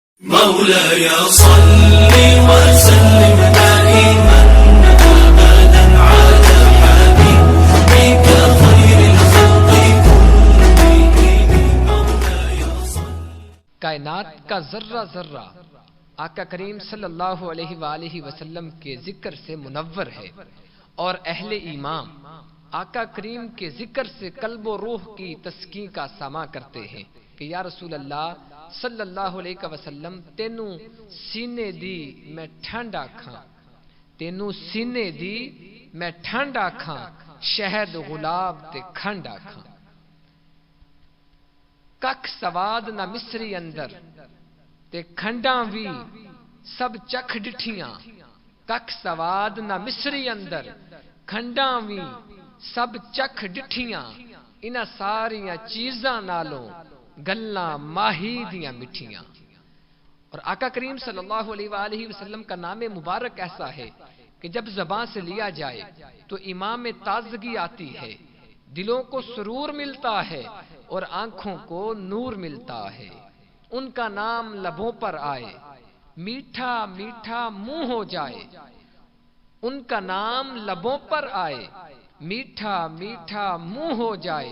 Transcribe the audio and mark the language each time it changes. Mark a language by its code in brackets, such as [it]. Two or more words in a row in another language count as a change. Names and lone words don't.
[ar] مولاي صل وسلم دائما ابدا على حبيبك خير الخلق كلهم مولاي صل. [ur] کائنات کا ذرہ ذرہ آقا کریم [ar] صلی اللہ علیہ وآلہ وسلم [ur] کے ذکر سے منور ہے، اور اہل ایمان آقا کریم کے ذکر سے قلب و روح کی تسکین کا سامع کرتے ہیں کہ [ar] یا رسول اللہ صلی اللہ علیہ وسلم [pa] تینوں سینے دی میں ٹھنڈا کھاں، تینوں سینے دی میں ٹھنڈا کھاں، شہد گلاب تے کھنڈا کھاں. ککھ سواد نہ مصری اندر تے کھنڈاں وی سب چکھ ڈٹھیاں، ککھ سواد نہ مصری اندر کھنڈاں وی سب چکھ ڈٹھیاں، انہاں ساریاں چیزاں نالوں گلاں ماہی دیاں مٹھیاں. [ur] اور آقا کریم [ar] صلی اللہ علیہ وآلہ وسلم [ur] کا نام مبارک ایسا ہے کہ جب زبان سے لیا جائے تو ایمان میں تازگی آتی ہے، دلوں کو سرور ملتا ہے اور آنکھوں کو نور ملتا ہے. ان کا نام لبوں پر آئے میٹھا میٹھا منہ ہو جائے، ان کا نام لبوں پر آئے میٹھا میٹھا منہ ہو جائے.